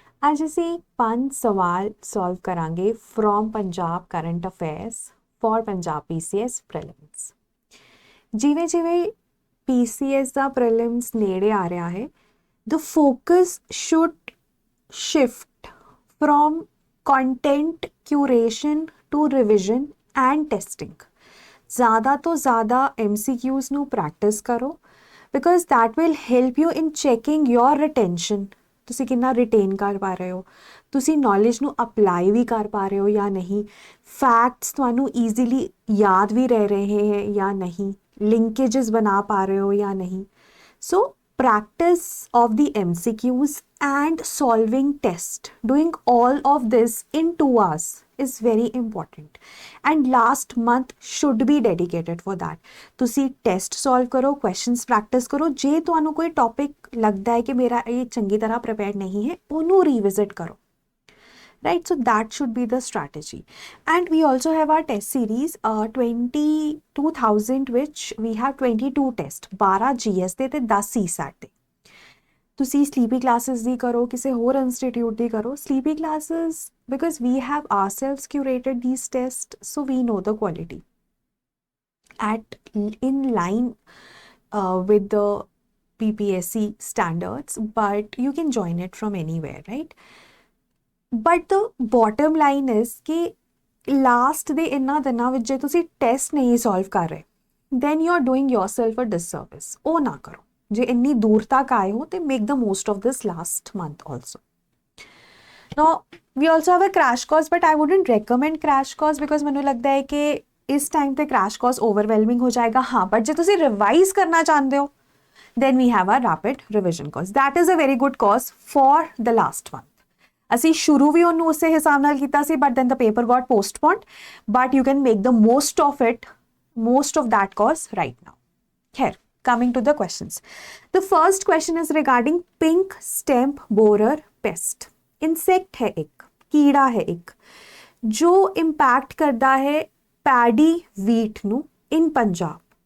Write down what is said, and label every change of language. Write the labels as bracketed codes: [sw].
[pa] ਅੱਜ ਅਸੀਂ 5 ਸਵਾਲ ਸੋਲਵ ਕਰਾਂਗੇ [en] From Punjab current affairs for Punjab PCS prelims. [pa] ਜਿਵੇਂ ਜਿਵੇਂ ਪੀਸੀਐਸ ਦਾ ਪ੍ਰੀਲਿਮਸ ਨੇੜੇ ਆ ਰਿਹਾ ਹੈ, [en] the focus should shift from content curation to revision and testing। [hi] ज़्यादा तो ज़्यादा [en] MCQs [pa] ਨੂੰ ਪ੍ਰੈਕਟਿਸ ਕਰੋ [en] because that will help you in checking your retention। [pa] ਤੁਸੀਂ ਕਿੰਨਾ ਰਿਟੇਨ ਕਰ ਪਾ ਰਹੇ ਹੋ, ਤੁਸੀਂ ਨੌਲੇਜ ਨੂੰ ਅਪਲਾਈ ਵੀ ਕਰ ਪਾ ਰਹੇ ਹੋ ਜਾਂ ਨਹੀਂ, ਫੈਕਟਸ ਤੁਹਾਨੂੰ ਈਜ਼ੀਲੀ ਯਾਦ ਵੀ ਰਹਿ ਰਹੇ ਹੈ ਜਾਂ ਨਹੀਂ, ਲਿੰਕੇजेस ਬਣਾ ਪਾ ਰਹੇ ਹੋ ਜਾਂ ਨਹੀਂ। [en] So practice of the MCQs and solving test, doing all of this in 2 hours is very important and last month should be dedicated for that। [pa] ਤੁਸੀਂ test solve ਕਰੋ, questions practice ਕਰੋ। ਜੇ ਤੁਹਾਨੂੰ ਕੋਈ topic ਲੱਗਦਾ ਹੈ ਕਿ ਮੇਰਾ ਇਹ ਚੰਗੀ ਤਰ੍ਹਾਂ prepared ਨਹੀਂ ਹੈ, ਉਹਨੂੰ revisit ਕਰੋ, right? [en] So that should be the strategy। and we also have our test series 22,000 which we have 22 test, 12 GS ਦੇ ਤੇ 10 CSAT ਦੇ। [pa] ਤੁਸੀਂ sleepy classes ਦੀ ਕਰੋ, ਕਿਸੇ ਹੋਰ institute ਦੀ ਕਰੋ। [en] sleepy classes because we have ourselves curated these tests, so we know the quality at in line with the PPSC standards, but you can join it from anywhere, right? But the bottom line is [pa] ਕਿ last ਦੇ ਇਹਨਾਂ ਦਿਨਾਂ ਵਿੱਚ ਜੇ ਤੁਸੀਂ test ਨਹੀਂ solve ਕਰ ਰਹੇ [en] Then you are doing yourself a disservice. [pa] ਉਹ ਨਾ ਕਰੋ। ਜੇ ਇੰਨੀ ਦੂਰ ਤੱਕ ਆਏ ਹੋ ਤੇ [en] Make the most of this last month also. Now we also have a crash course, but I wouldn't recommend crash course because [pa] ਮੈਨੂੰ ਲੱਗਦਾ ਹੈ ਕਿ ਇਸ ਟਾਈਮ ਤੇ ਕ੍ਰੈਸ਼ ਕੋਰਸ ਓਵਰਵੈਲਮਿੰਗ ਹੋ ਜਾਏਗਾ। ਹਾਂ, ਬਟ ਜੇ ਤੁਸੀਂ ਰਿਵਾਈਜ਼ ਕਰਨਾ ਚਾਹੁੰਦੇ ਹੋ [en] then we have a rapid revision course, that is a very good course for the last month। [pa] ਅਸੀਂ ਸ਼ੁਰੂ ਵੀ ਉਹਨੂੰ ਉਸੇ ਹਿਸਾਬ ਨਾਲ ਕੀਤਾ ਸੀ, [en] but then the paper got postponed, but you can make the most of it, most of that course right now। Here, coming to the questions, the first question is regarding pink stem borer pest। [hi] insect है एक, कीड़ा है एक, जो impact करता है paddy wheat ਨੂੰ in Punjab.